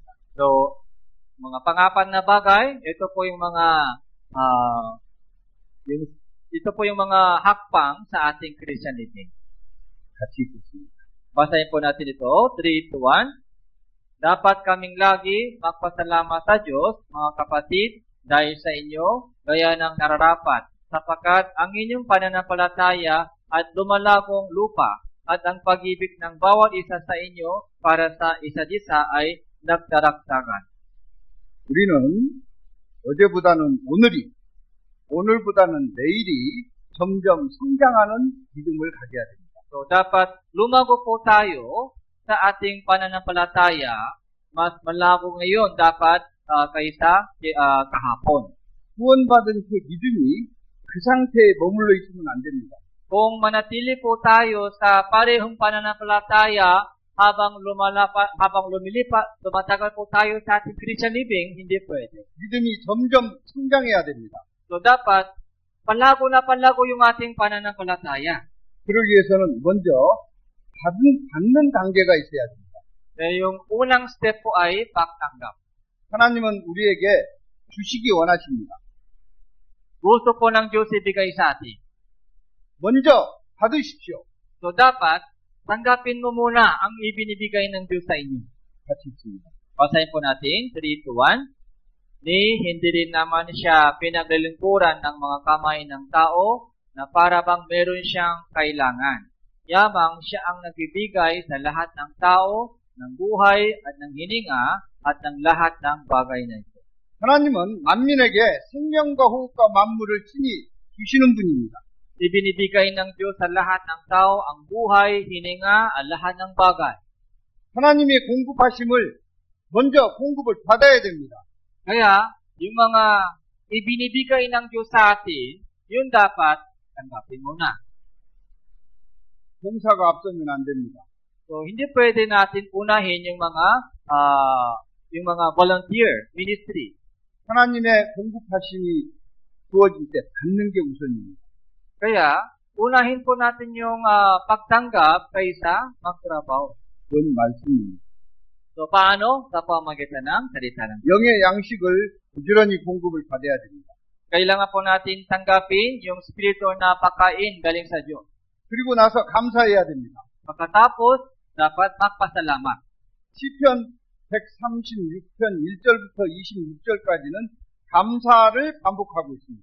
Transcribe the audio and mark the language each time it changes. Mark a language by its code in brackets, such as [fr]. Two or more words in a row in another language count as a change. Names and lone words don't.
[tl] So, mga pangapat na bagay, ito po yung mga hakbang sa ating Christianity. [ko] 같이 읽겠습니다. [tl] Basahin po natin ito, 3, 2, 1. Dapat kaming lagi magpasalamat sa Diyos, mga kapatid, dahil sa inyo, gaya ng nararapat, sapagkat ang inyong pananampalataya at lumalagong lupa at ang pag-ibig ng bawat isa sa inyo para sa isa't isa ay nagdaragdagan. [ko] 우리는 어제보다는 오늘보다는 내일이 점점 성장하는 믿음을 가져야 됩니다. [tl] So, dapat lumago po tayo sa ating pananampalataya. Mas malago ngayon dapat kaysa kahapon. [ko] 구원받은 그 믿음이 그 상태에 머물러 있으면 안 됩니다. [tl] Kung manatili po tayo sa parehong pananampalataya habang tumatagal po tayo sa ating [en] Christian living, [tl] hindi pwede. [ko] 믿음이 점점 성장해야 됩니다. [tl] So dapat, palago na palago yung ating pananampalataya. [ko] 그러기 위해서는 먼저 받는 단계가 있어야 됩니다. [tl] Yung unang step po ay pagtanggap. [ko] 하나님은 우리에게 주시기 원하십니다. [tl] Gusto po ng Diyos ibigay sa atin. [ko] 먼저 받으십시오. [tl] So dapat, tanggapin mo muna ang ibinibigay ng Diyos sa inyo. [ko] 같이 있습니다. [tl] Basahin po natin, 3-1. Ni hindi rin naman siya pinaglilingkuran ng mga kamay ng tao na para bang meron siyang kailangan. Yamang siya ang nagbibigay sa lahat ng tao, ng buhay at ng hininga at ng lahat ng bagay na ito. [ko] 하나님은 만민에게 생명과 호흡과 만물을 친히 주시는 분입니다. [tl] Ibinibigay ng Diyos sa lahat ng tao ang buhay, hininga at lahat ng bagay. [ko] 하나님의 공급하심을 먼저 공급을 받아야 됩니다. [tl] Kaya, yung mga ibinibigay ng Diyos sa atin, yun dapat tanggapin muna. [ko] 봉사가 앞서면 안 됩니다. [tl] So, hindi pwede natin unahin yung mga [en] volunteer ministry. [ko] 하나님의 공급하심이 주어질 때 받는 게 우선입니다. [tl] Kaya, unahin po natin yung pagtanggap kaysa magtrabaho. [ko] 그건 말씀입니다. [tl] So, paano? Sa pamagitan ng salita ng Diyos. [ko] 영의 양식을 부지런히 공급을 받아야 됩니다. [tl] Kailangan po natin tanggapin yung spiritual na pagkain galing sa Diyos. [ko] 그리고 나서 감사해야 됩니다. [tl] Pagkatapos, dapat magpasalamat. [ko] 시편 136편 1절부터 26절까지는 감사를 반복하고 있습니다.